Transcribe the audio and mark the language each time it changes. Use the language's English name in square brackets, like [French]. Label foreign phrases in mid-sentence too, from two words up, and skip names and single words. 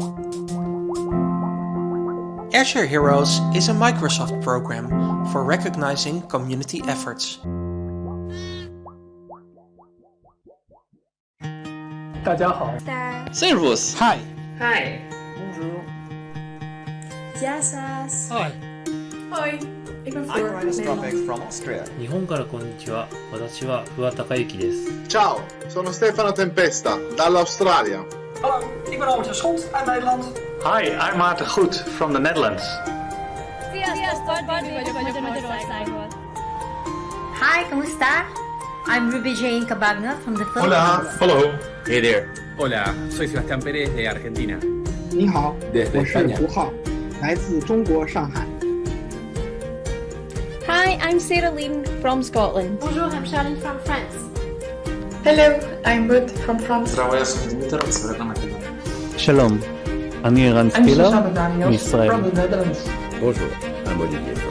[English] Azure Heroes is a Microsoft program for recognizing community efforts. [Chinese] 大家好 [German] Servus. [English] Hi. Hi. [French] Bonjour. [Greek] Jasas. [English] Hi. [Dutch] Hoi. Ik ben [English] I'm Floor. Introspective from Austria. [Japanese] 日本からこんにちは。私は桑高之です。 [Italian] Ciao, sono Stefano Tempesta, dall'Australia. [Dutch] Hallo, ik ben Albert Schot uit Nederland. [English] Hi, I'm Maarten Goed from the Netherlands. [Filipino] Hi, kamusta? [English] I'm Ruby Jane Cabagna from the Philippines. [Spanish] Hola. [English] Hello. Hey there. [Spanish] Hola, soy Sebastián Pérez de Argentina. [Chinese] 你好， [Spanish] Desde [Chinese] 我是 [Spanish] España. [Chinese] 胡浩，来自中国上海。 [English] Hi, I'm Sarah Lane from Scotland. Bonjour, I'm Charlene from France. Hello, I'm Ruth from France. [Hebrew] שלום. אני ערן [English] I'm [Hebrew] סטילר [English] Susanne [Hebrew] מישראל. [English] from the Netherlands. Bonjour, I'm Olivier from.